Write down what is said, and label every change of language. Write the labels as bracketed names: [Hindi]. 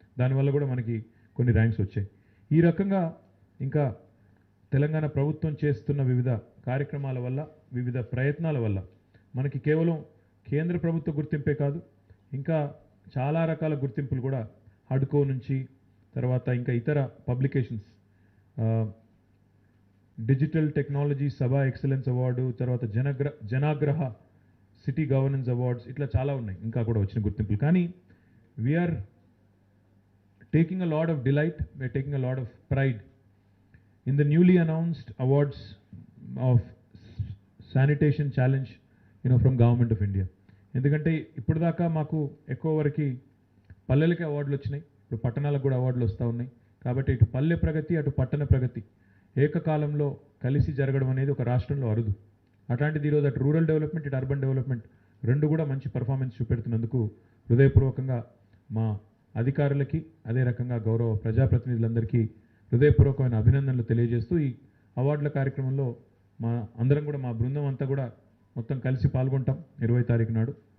[Telugu] దానివల్ల కూడా మనకి కొన్ని ర్యాంక్స్ వచ్చాయి. ఈ రకంగా ఇంకా తెలంగాణ ప్రభుత్వం చేస్తున్న వివిధ కార్యక్రమాల వల్ల, వివిధ ప్రయత్నాల వల్ల మనకి కేవలం కేంద్ర ప్రభుత్వ గుర్తింపే కాదు, ఇంకా చాలా రకాల గుర్తింపులు కూడా హడ్కో నుంచి, తర్వాత ఇంకా ఇతర పబ్లికేషన్స్, డిజిటల్ టెక్నాలజీ సభా ఎక్సలెన్స్ అవార్డు, తర్వాత జనాగ్రహ సిటీ గవర్నెన్స్ అవార్డ్స్, ఇట్లా చాలా ఉన్నాయి ఇంకా కూడా వచ్చిన గుర్తింపులు. కానీ [English] We are taking a lot of delight, we're taking a lot of pride in the newly announced awards of sanitation challenge, from Government of India. [Telugu] ఎందుకంటే ఇప్పుడు దాకా మాకు ఎక్కువ వరకు పల్లెలకి అవార్డులు వచ్చినాయి, ఇప్పుడు పట్టణాలకు కూడా అవార్డులు వస్తూ ఉన్నాయి. కాబట్టి ఇటు పల్లె ప్రగతి అటు పట్టణ ప్రగతి ఏకకాలంలో కలిసి జరగడం అనేది ఒక రాష్ట్రంలో అరుదు. అట్లాంటిది ఈరోజు అటు రూరల్ డెవలప్మెంట్ ఇటు అర్బన్ డెవలప్మెంట్ రెండు కూడా మంచి పర్ఫార్మెన్స్ చూపెడుతున్నందుకు హృదయపూర్వకంగా మా అధికారులకి అదే రకంగా గౌరవ ప్రజాప్రతినిధులందరికీ హృదయపూర్వకమైన అభినందనలు తెలియజేస్తూ ఈ అవార్డుల కార్యక్రమంలో మా అందరం కూడా మా బృందం అంతా కూడా మొత్తం కలిసి పాల్గొంటాం 20 తారీఖు నాడు.